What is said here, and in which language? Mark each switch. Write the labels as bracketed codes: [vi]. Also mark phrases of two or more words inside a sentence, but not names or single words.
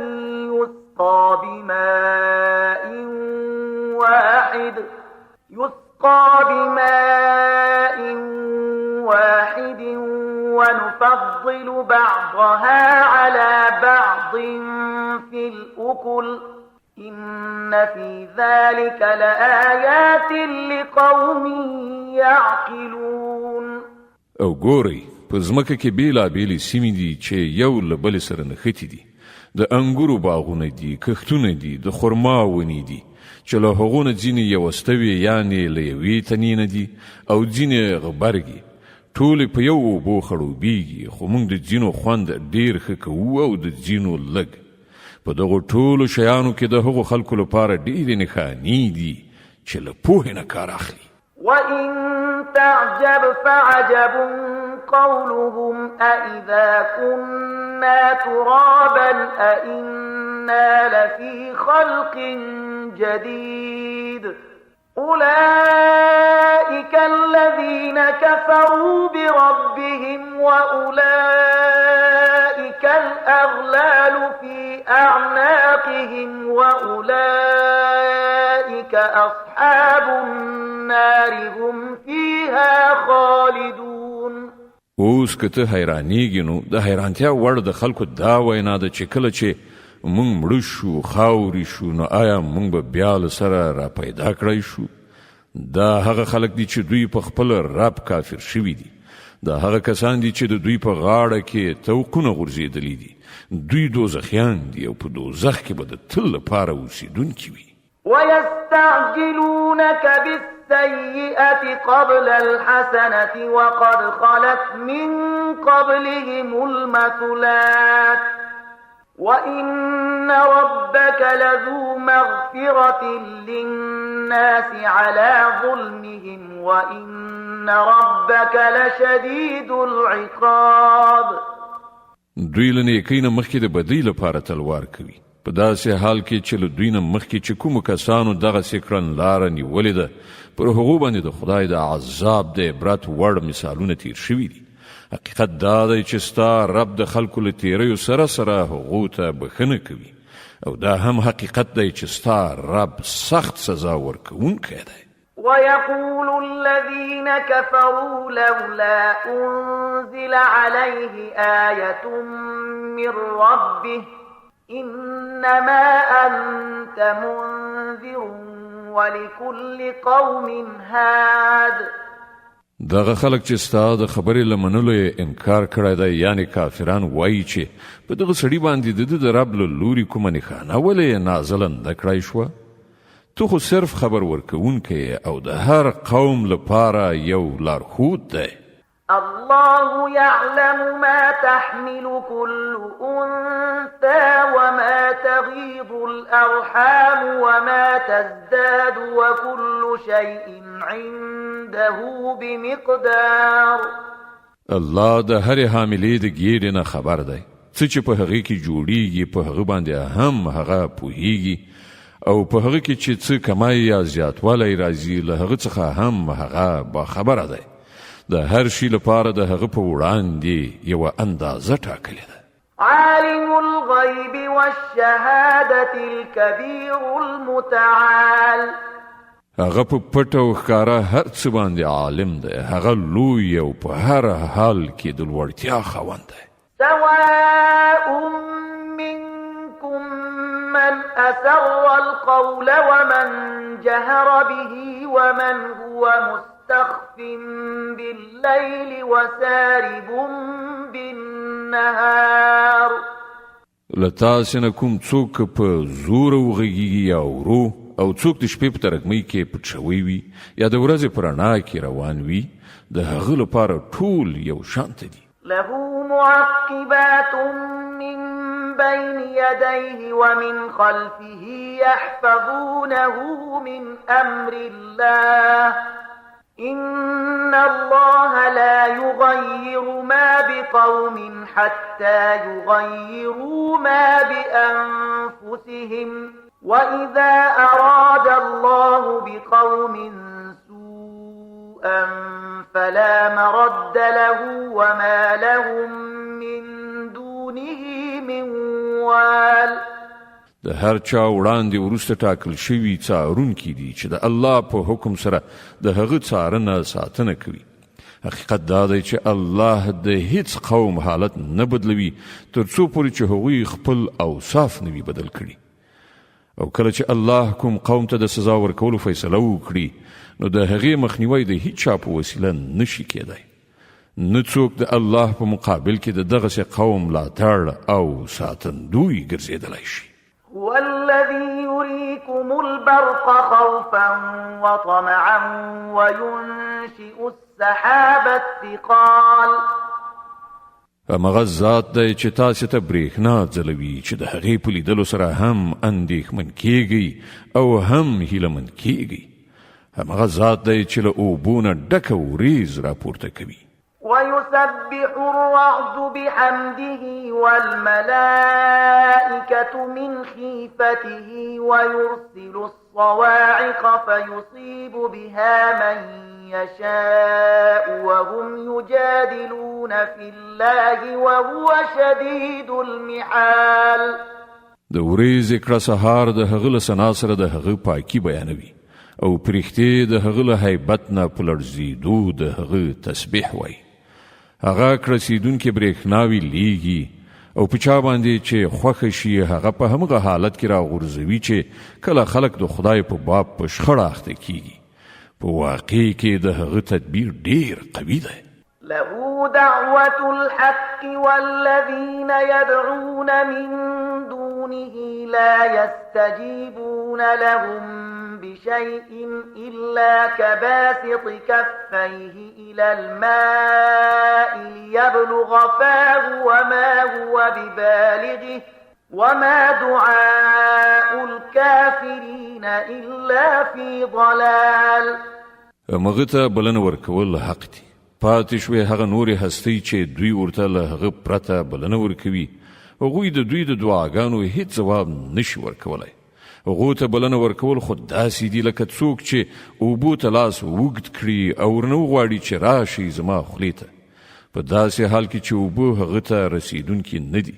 [ar] يسقى بماء واحد ونفضل بعضها على بعض في الأكل إن في ذلك لآيات لقوم يعقلون. [ps] او ګورئ په ځمکه کې بیلابیلې سیمې دي چې یو له بلې سره نښتي دي. د انګورو باغونه دي، کښتونه دي، د خرما ونې دي چې له هغو نه ځینې یوستوي یعنې له یوې تنې نه دي او ځینې غبرګي. ټولې په یو اوبو خړوبېږي خو موږ د ځینو خوند ډېر ښه کوو او د ځینو لږ. په دغو ټولو شیانو کې د هغو خلکو لپاره ډېرې نښانې دي چې له پوهې نه کار اخلي. [ar] وَإِن تَعْجَبْ فَعَجَبٌ قَوْلُهُمْ أَإِذَا كُنَّا تُرَابًا أَإِنَّا لَفِي خَلْقٍ جَدِيدٍ أُولَئِكَ الَّذِينَ كَفَرُوا بِرَبِّهِمْ وَأُولَئِكَ الْأَغْلَالُ فِي أَعْنَاقِهِمْ وَأُولَئِكَ أَصْحَابُ النَّارِ هُمْ فِيهَا خَالِدُونَ. [ps] اوس که ته حیرانېږي نو د حیرانتیا وړ د خلکو دا وینا ده چې کله چې مونږ مړه شو خاورې شو نو آیا مونږ به بیا له سره را پیدا کړی شو؟ دا هغه خلک دي چې دوی په خپل رب کافر شوي دي. دا هغه کسان دي چې د دوی په غاړه کې توقونه غورځېدلي دي. دوی دوزخیان دي او په دوزخ کې به د تل لپاره اوسېدونکي وي. [ar] وَيَسْتَعْجِلُونَكَ بالسيئة قبل الحسنة وقد خلت من قبلهم المثلات وإن ربك لذو مغفرة للناس على ظلمهم وإن ربك لشديد العقاب. [ps] دوی له نیکۍ نه مخکې د بدۍ لپاره تلوار کوي، په داسې حال کې چې له دوی نه مخکې چې کومو کسانو دغسې کړنلاره نیولې ده پر هغو باندې د خدای د عذاب د عبرت وړ مثالونه تیر شوي دي. حقیقت دا دی چې ستا رب د خلکو له تیریو سره سره هغو ته بښنه کوي، او دا هم حقیقت دی چې ستا رب سخت سزا ورکوونکی دی. [ar] ويقول الذين كفروا لولا أنزل عليه آية من ربه إنما أنت منذر ولكل قوم هاد. [ps] دغه خلک چې ستا د خبرې له منلو یې انکار کړی دی، یعنی کافران وایي چې په دغه سړي باندې د ده د رب له لوري کومه نښانه ولې نازلنده کړی شوه؟ تو خو صرف خبر ورکوونکی او د هر قوم لپاره یو لارښود دی. [ar] الله يعلم ما تحمل كل أنثى وما تغيض الأرحام وما تزداد وكل شيء عنده بمقدار. [ps] الله د هرې حاملې د ګیرې نه خبر دی، څه چې په هغې کې جوړیږي په هغه باندې هم هغه پوهیږي، او په هغه کې چې څه کمای یا زیاتوالی راځي له هغه څخه هم هغه باخبره دی. د هر شي لپاره د هغه په وړاندې یوه اندازه ټاکلې ده. [ar] عالم الغیب والشهادة الكبیر المتعال. [ps] هغه په پټ او ښکاره هر څه باندې عالم دی، هغه لوی او په هر حال کې د لوړتیا خاوند دی. [ar] سواء منکم من أسر القول ومن جهر به ومن هو مستخف بالليل وسارب بالنهار. [ps] لتاسې نه کوم څوک په زور وغږیږي یا ورو، او څوک د شپې په ترږمۍ کې پټ شوی وي یا د ورځې په رڼا کې روان وي، د هغه لپاره ټول یو شانته دي. [ar] له معقبات من بين يديه ومن خلفه يحفظونه من أمر الله إن الله لا يغير ما بقوم حتى يغيروا ما بأنفسهم وإذا أراد الله بقوم سوءا فلا مرد له وما لهم من دونه من وال. [ps] د هر چا وړاندې وروسته ټاکل شوي څارونکي دي چې د الله په حکم سره د هغه څارنه ساتنه کوي. حقیقت دا دی چې الله د هیڅ قوم حالت نه بدلوي تر څو پورې چې هغوی خپل اوصاف نه وي بدل کړي. او کله چې الله کوم قوم ته د سزا ورکولو فیصله وکړي نو د هغې مخنیوی د هیڅ چا په وسیله نشي کېدی. نه څوک د الله په مقابل کې د دغسې قوم ملاتړ او ساتندوی ګرځېدلی شي. [ar] هو الذي يريكم البرق خوفا وطمعا وينشئ السحاب الثقال. [ps] همغه ذات دی چې تاسې ته برېښنا ځلوي چې د هغې په لیدلو سره هم اندېښمن کیږئ او هم هیلهمند کیږئ. همغه ذات دی چې له اوبو نه ډکه وریځ راپورته کوي. [ar] ويسبح الرعد بحمده والملائكة من خيفته ويرسل الصواعق فيصيب بها من يشاء وهم يجادلون في الله وهو شديد المحال. [ps] د ورېځې کړه سهار د هغه له ثنا سره د هغه پاکي بیانوي او پرښتې د هغه له هیبت نه په لړزېدو د هغه تسبیح وایي. هغه کړسیدونکې برېښناوي لیږي او په چا باندې چې خوښه شي هغه په همغه حالت کې راغورځوي چې کله خلک د خدای په باب په شخړه اخته کیږي. په واقع کې د هغه تدبیر ډیر قوي دی. [ar] له دعوة الحق والذين يدعون من دونه لا يستجيبون لهم بشيء إلا كباسط كفيه إلى الماء ليبلغ فاه وما هو ببالغه وما دعاء الكافرين إلا في ضلال. [ps] مغته بلنه ورکول حق دي. پاتې شوې هغه نورې هستۍ چې دوی ورته له هغه پرته بلنه ورکوي، هغوی د دوی د دعاګانو هیڅ ځواب نشي ورکولی. هغو ته بلنه ورکول خو داسې دي لکه څوک چې اوبو ته لاس اوږد کړي او ورنه وغواړي چې راشي زما خولې ته، په داسې حال کې چې اوبه هغه ته رسیدونکي نه دي.